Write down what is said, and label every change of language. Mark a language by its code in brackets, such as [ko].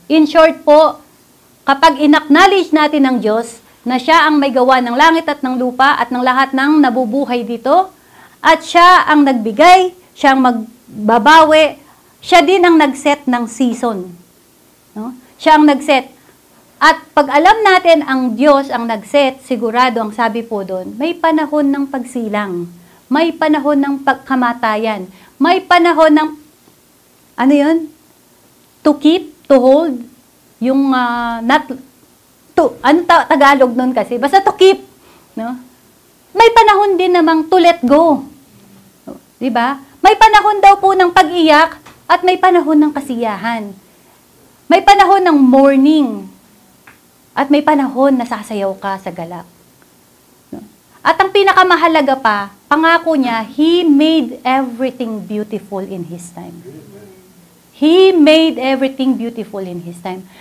[tl] In short po, kapag in-acknowledge natin ng Diyos na siya ang may gawa ng langit at ng lupa at ng lahat ng nabubuhay dito, at siya ang nagbigay, siya ang magbabawi, siya din ang nag-set ng season. No? Siya ang nag-set. At pag alam natin ang Diyos ang nag-set, sigurado ang sabi po doon, may panahon ng pagsilang, may panahon ng pagkamatayan, may panahon ng, ano yun? [en] To keep, to hold, [tl] yung Tagalog nun kasi, basta [en] to keep, no? [tl] May panahon din namang [en] to let go. [tl] Di ba? May panahon daw po ng pag-iyak at may panahon ng kasiyahan. May panahon ng mourning at may panahon na sasayaw ka sa galak. No? At ang pinakamahalaga pa, pangako niya, [en] He made everything beautiful in His time. He made everything beautiful in His time.